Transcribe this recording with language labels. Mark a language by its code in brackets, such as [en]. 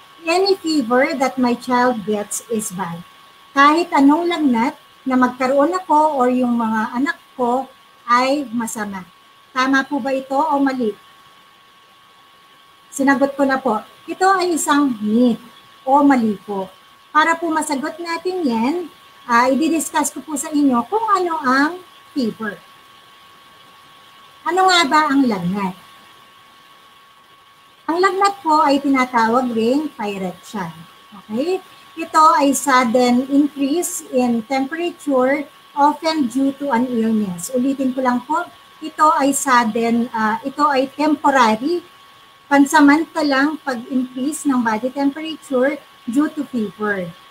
[en] Any fever that my child gets is bad. [tl] Kahit anong lagnat na magkaroon ako or yung mga anak ko ay masama. Tama po ba ito o mali? Sinagot ko na po. Ito ay isang myth o mali po. Para po masagot natin yan, i-discuss ko po sa inyo kung ano ang fever. Ano nga ba ang lagnat? Ang lagnat po ay tinatawag ring pyrexia. Okay? Ito ay [en] sudden increase in temperature often due to an illness. [tl] Ulitin ko lang po, ito ay sudden, ito ay temporary, pansamantalang pag-increase ng [en] body temperature due to fever.